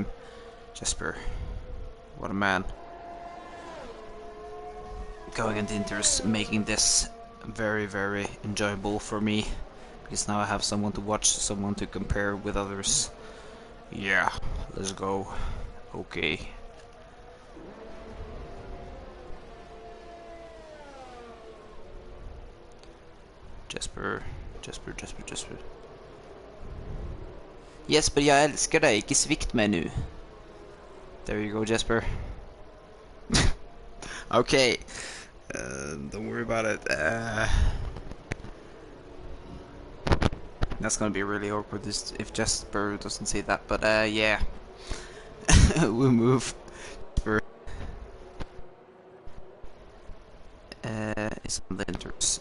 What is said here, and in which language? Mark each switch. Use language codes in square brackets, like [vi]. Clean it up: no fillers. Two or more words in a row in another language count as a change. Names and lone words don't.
[en] Jesper, what a man. Going into inters, making this very, very enjoyable for me, because now I have someone to watch, someone to compare with others. Yeah, let's go. Okay. Jesper. [no] Jesper, jeg elsker deg, ikke svikt meg nu. [en] There you go, Jesper. Okay. Don't worry about it. That's gonna be really awkward if Jesper doesn't see that, but yeah. We'll move. It's on the inters.